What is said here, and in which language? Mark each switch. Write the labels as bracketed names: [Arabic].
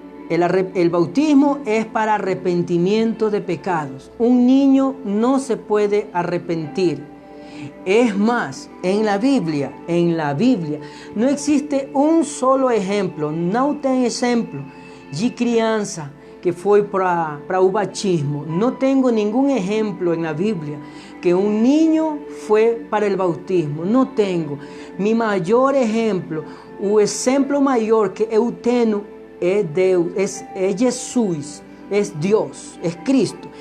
[Spanish] El bautismo es para arrepentimiento de pecados. Un niño no se puede arrepentir. Es más, en la Biblia, no existe un solo ejemplo, [Portuguese] não tem exemplo de criança que foi para o batismo. [Spanish] No tengo ningún ejemplo en la Biblia que un niño fue para el bautismo. No tengo. Mi mayor ejemplo, [Portuguese] o exemplo maior que eu tenho é Deus, é Jesús, [Spanish] es Dios, es Cristo.